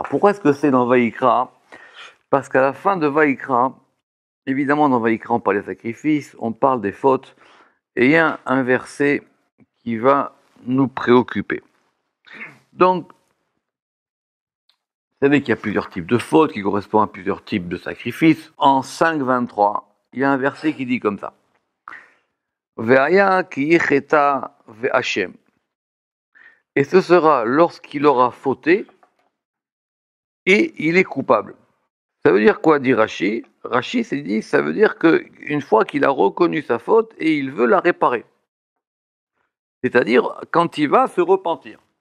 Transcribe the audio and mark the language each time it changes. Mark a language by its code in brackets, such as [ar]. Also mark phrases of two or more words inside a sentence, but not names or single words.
[fr] Pourquoi est-ce que c'est dans Vaïkra? Parce qu'à la fin de Vaïkra, évidemment, dans Vaïkra, on parle des sacrifices, on parle des fautes, et il y a un verset qui va nous préoccuper. Donc, vous savez qu'il y a plusieurs types de fautes qui correspondent à plusieurs types de sacrifices. En 5.23, il y a un verset qui dit comme ça. [he] והיה כי יחטא ואשם. [fr] Et ce sera lorsqu'il aura fauté et il est coupable. Ça veut dire quoi, dit Rashi? Rashi s'est dit, ça veut dire qu'une fois qu'il a reconnu sa faute et il veut la réparer. C'est-à-dire quand il va se repentir.